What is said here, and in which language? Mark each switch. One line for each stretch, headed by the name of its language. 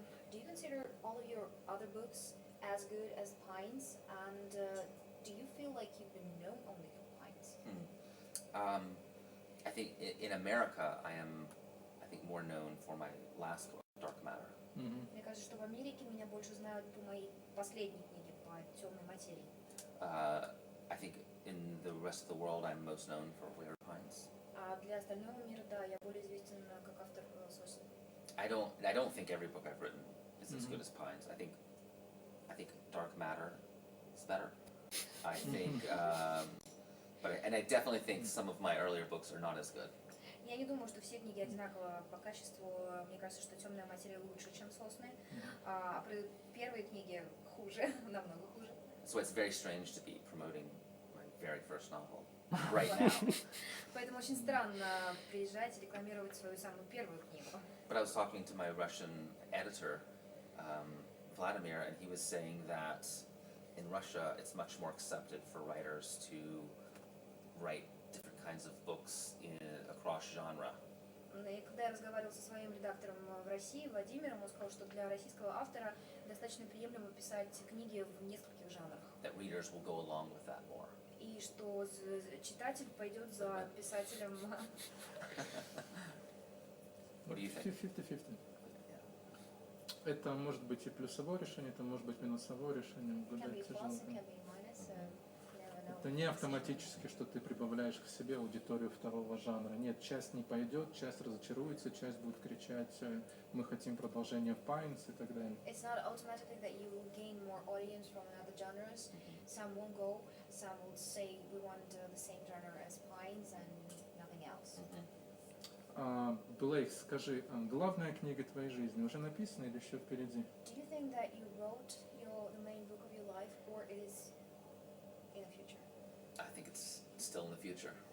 English: Do you consider all of your other books as good as Pines? And do you feel like you've been known only for Pines? I think in America, I am, more known for my last book, Dark Matter.
Russian: Мне кажется, что в Америке меня больше знают по моей последней книге, по темной материи.
English: I think in the rest of the world, I'm most known for Wayward Pines.
Russian: А для остального мира, да, я более известен как автор «Сосен».
English: I don't think every book I've written is as good as Pines. I think Dark Matter is better. I think, and I definitely think some of my earlier books are not as good.
Russian: Я не думаю, что все книги одинаково по качеству. Мне кажется, что «Темная материя» лучше, чем «Сосны», а первые книги хуже, намного хуже.
English: So it's very strange to be promoting my very first novel right now.
Russian: Поэтому очень странно приезжать и рекламировать свою самую первую книгу.
English: But I was talking to my Russian editor, Vladimir, and he was saying that in Russia it's much more accepted for writers to write different kinds of books across genre.
Russian: И когда я разговаривала со своим редактором в России, Владимиром, он сказал, что для российского автора достаточно приемлемо писать книги в нескольких жанрах.
English: That readers will go along with that more.
Russian: И что читатель пойдет за писателем.
English: What do you think? 50-50.
Russian: Это может быть и плюсовое решение, это может быть минусовое решение.
English: Can be
Russian: Угадать
English: plus
Russian: тяжело.
English: and can be minus, so you never know.
Russian: Это не автоматически, что ты прибавляешь к себе аудиторию второго жанра. Нет, часть не пойдет, часть разочаруется, часть будет кричать, мы хотим продолжения в Pines и так далее.
English: It's not automatically that you will gain more audience from other genres. Some won't go, some will say we want the same genre as Pines and nothing else.
Russian: Блейк, скажи, главная книга твоей жизни уже написана или еще впереди?
English: Do you think that you wrote the main book of your life, or it is in the future? I think it's still in the future.